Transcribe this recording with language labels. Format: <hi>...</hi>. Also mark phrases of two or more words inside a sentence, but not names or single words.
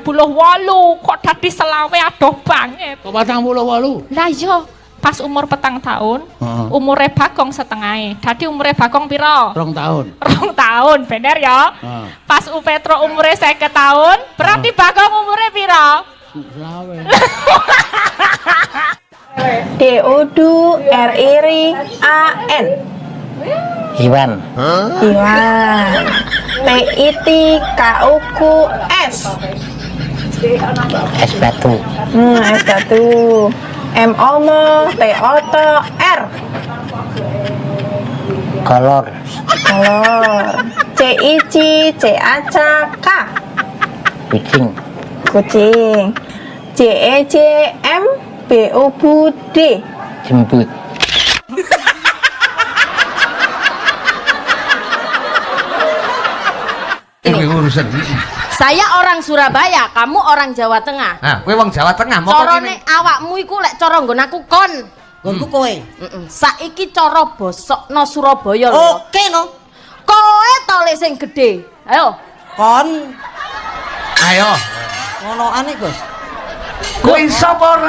<jv>Kok dadi selawe adoh banget. Kok 48? Lah yo pas umur 4 tahun, umure Bagong setengah. Dadi umure Bagong piro? 2 tahun. 2 tahun, bener ya? Pas Petro umure 50 tahun, berarti Bagong umure piro? D-O-D-R-I-A-N. Iwan. Iwan. T-I-T-K-U-Q-S. Es batu. Es batu. M-O-M-T-O-T-R. Kolor. Kolor. C-I-C-C-A-C-K. Kucing. Kucing. J-E-J-M-B-U-D. Jemput.</jv> <id>Saya orang Surabaya, kamu orang Jawa Tengah. Nah,</id> <jv>kowe wong Jawa Tengah, mau Corone awakmu iku lek cara nggon aku kon. Nggonku kowe. Saiki cara bosokno Surabaya lho. Oke no. Kowe to lek sing gedhe. Ayo. Kon. Ayo. Ngonoane, Gus. Kowe iso apa ora?</jv>